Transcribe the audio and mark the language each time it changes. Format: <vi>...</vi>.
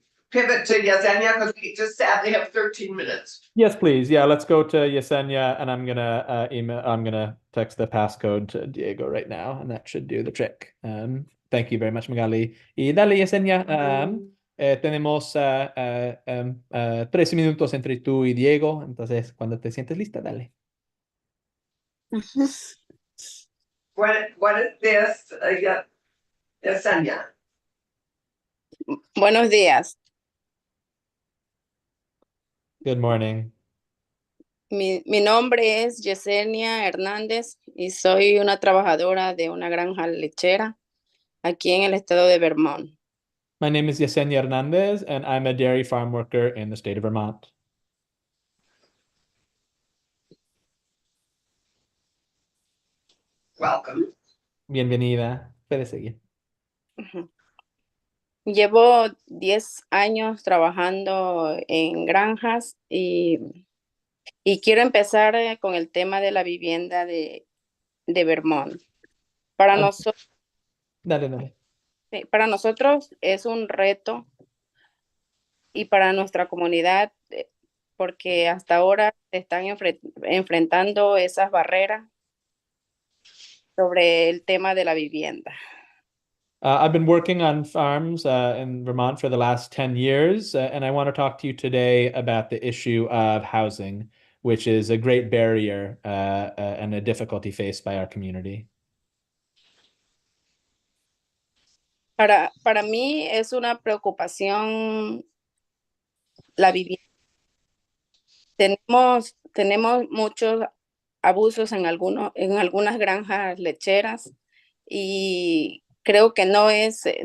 <en>pivot to Yesenia because we just sadly have 13 minutes. Yes, please. Yeah, let's go to Yesenia, and I'm gonna text the passcode to Diego right now, and that should do the trick. Thank you very much, Magali.</en> <es>Y dale, Yesenia. Tenemos 13 minutos entre tú y Diego, entonces cuando te sientes lista, dale.</es> <en>What is this, Yesenia?</en> <es>Buenos días.</es> <en>Good morning.</en> <es>Mi nombre es Yesenia Hernández y soy una trabajadora de una granja lechera aquí en el estado de Vermont.</es> <en>My name is Yesenia Hernandez, and I'm a dairy farm worker in the state of Vermont. Welcome.</en> <es>Bienvenida. Puede seguir. Llevo 10 años trabajando en granjas y quiero empezar con el tema de la vivienda de Vermont. Para nosotros, Dale. para nosotros es un reto y para nuestra comunidad porque hasta ahora se están enfrentando esas barreras sobre el tema de la vivienda.</es> <en>I've been working on farms in Vermont for the last 10 years, and I want to talk to you today about the issue of housing, which is a great barrier and a difficulty faced by our community.</en> <es>Para mí es una preocupación la vivienda. Tenemos muchos abusos en algunas granjas lecheras y creo que no es</es>